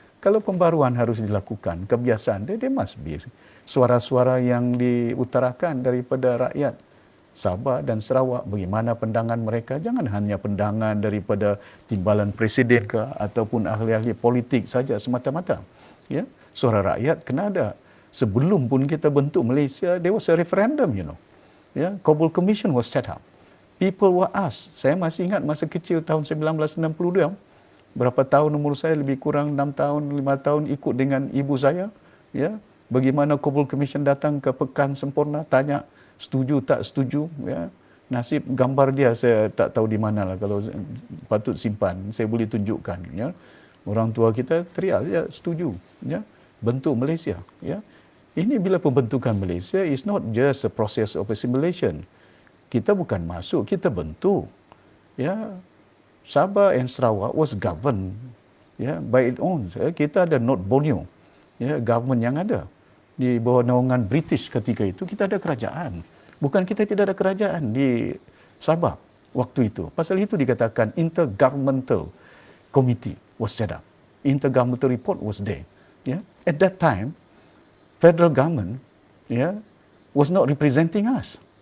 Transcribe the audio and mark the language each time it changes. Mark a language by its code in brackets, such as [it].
[ms] Kalau pembaharuan harus dilakukan, kebiasaan dia [en] must be [ms] suara-suara yang diutarakan daripada rakyat Sabah dan Sarawak, bagaimana pandangan mereka. Jangan hanya pandangan daripada timbalan presiden ke ataupun ahli-ahli politik saja semata-mata. Ya? Suara rakyat kena ada. Sebelum pun kita bentuk Malaysia, [en] there was a referendum, you know. Yeah, Kabul Commission was set up. People were asked. [ms] Saya masih ingat masa kecil tahun 1962. Berapa tahun umur saya, lebih kurang 6 tahun, 5 tahun ikut dengan ibu saya. Ya, bagaimana Kabul Commission datang ke Pekan Sempurna, tanya setuju tak setuju. Ya, nasib gambar dia saya tak tahu di mana lah. Kalau patut simpan, saya boleh tunjukkan. Ya, orang tua kita teriak, ya setuju. Ya, bentuk Malaysia. Ya. Ini bila pembentukan Malaysia [en] is not just a process of assimilation. [ms] Kita bukan masuk, kita bentuk. [en] Ya, Sabah and Sarawak was governed, ya, by its own. [ms] Kita ada North Borneo, ya, government yang ada di bawah naungan British ketika itu. Kita ada kerajaan. Bukan kita tidak ada kerajaan di Sabah. waktu itu. Pasal itu dikatakan [en] intergovernmental committee was set up. Intergovernmental report was there. Yeah. At that time, federal government, yeah, was not representing us.